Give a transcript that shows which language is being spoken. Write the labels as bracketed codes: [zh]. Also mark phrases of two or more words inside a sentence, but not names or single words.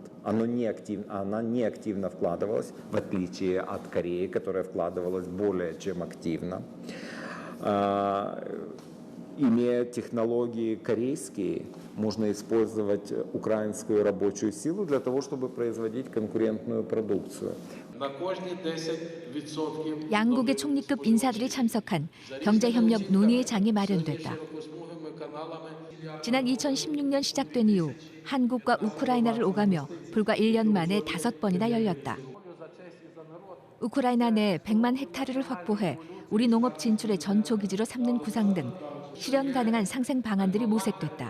[ru] Она неактивно вкладывалась, в отличие от Кореи, которая вкладывалась более чем активно. Имея технологии корейские, можно использовать украинскую рабочую силу для того, чтобы производить конкурентную продукцию. [ko] 양국의 총리급 인사들이 참석한 경제협력 논의장이 마련됐다. 지난 2016년 시작된 이후 한국과 우크라이나를 오가며 불과 1년 만에 5번이나 열렸다. 우크라이나 내 100만 헥타르를 확보해 우리 농업 진출의 전초 기지로 삼는 구상 등 실현 가능한 상생 방안들이 모색됐다.